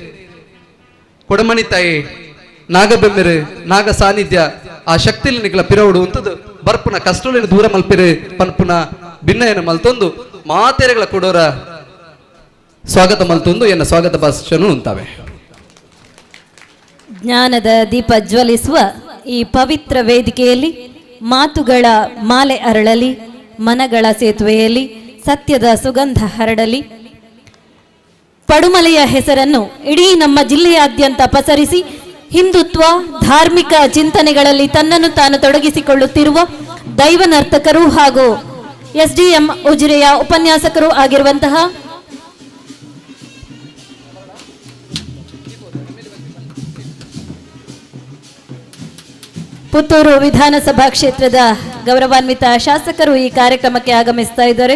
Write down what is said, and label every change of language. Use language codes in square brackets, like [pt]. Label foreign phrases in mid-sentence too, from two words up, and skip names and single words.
[tcy] ಕೊಡಮಣಿ ತಾಯಿ ನಾಗಬೆಮ್ಮೆರು ನಾಗ ಸಾನ್ನಿಧ್ಯ ಆ ಶಕ್ತಿಲಿ ನಿಖಲ ಪಿರವುಡು ಅಂತದ್ದು ಬರ್ಪುನ ಕಷ್ಟಲಿನ ದೂರ ಮಲ್ಪಿರು ಪನ್ಪುನ ಭಿನ್ನಯನ ಮಲ್ತೊಂದು ಮಾತೆರೆಗಳ ಕೊಡೋರ ಸ್ವಾಗತ ಮಲ್ತೊಂದು ಎನ್ನ ಸ್ವಾಗತ ಭಾಷಣ ಉಂತಾವೆ. [kn] ಜ್ಞಾನದ ದೀಪ ಜ್ವಲಿಸುವ ಈ ಪವಿತ್ರ ವೇದಿಕೆಯಲ್ಲಿ ಮಾತುಗಳ ಮಾಲೆ ಅರಳಲಿ, ಮನಗಳ ಸೇತುವೆಯಲ್ಲಿ ಸತ್ಯದ ಸುಗಂಧ ಹರಡಲಿ. ಪಡುಮಲೆಯ ಹೆಸರನ್ನು ಇಡೀ ನಮ್ಮ ಜಿಲ್ಲೆಯಾದ್ಯಂತ ಪಸರಿಸಿ ಹಿಂದುತ್ವ ಧಾರ್ಮಿಕ ಚಿಂತನೆಗಳಲ್ಲಿ ತನ್ನನ್ನು ತಾನು ತೊಡಗಿಸಿಕೊಳ್ಳುತ್ತಿರುವ ದೈವ ನರ್ತಕರು ಹಾಗೂ ಎಸ್ಡಿಎಂ ಉಜಿರೆಯ ಉಪನ್ಯಾಸಕರು ಆಗಿರುವಂತಹ ಪುತ್ತೂರು ವಿಧಾನಸಭಾ ಕ್ಷೇತ್ರದ ಗೌರವಾನ್ವಿತ ಶಾಸಕರು ಈ ಕಾರ್ಯಕ್ರಮಕ್ಕೆ ಆಗಮಿಸ್ತಾ ಇದ್ದಾರೆ.